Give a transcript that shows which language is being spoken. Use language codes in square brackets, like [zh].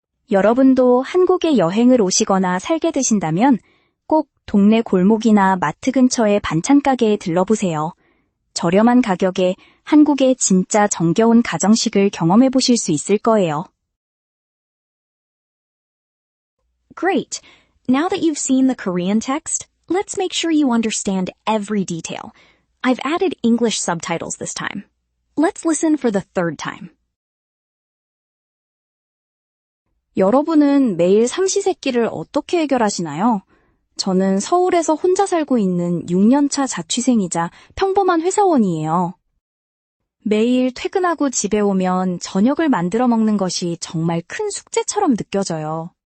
[ko] 여러분도 한국에 여행을 오시거나 살게 되신다면 꼭 동네 골목이나 마트 근처의 반찬 가게에 들러보세요. 저렴한 가격에 한국의 진짜 정겨운 가정식을 경험해 보실 수 있을 거예요. [en] Great! Now that you've seen the Korean text, let's make sure you understand every detail. I've added English subtitles this time. Let's listen for the third time. [ko] 여러분은 매일 삼시세끼를 어떻게 해결하시나요? 저는 서울에서 혼자 살고 있는 6년차 자취생이자 평범한 회사원이에요. 매일 퇴근하고 집에 오면 저녁을 만들어 먹는 것이 정말 큰 숙제처럼 느껴져요.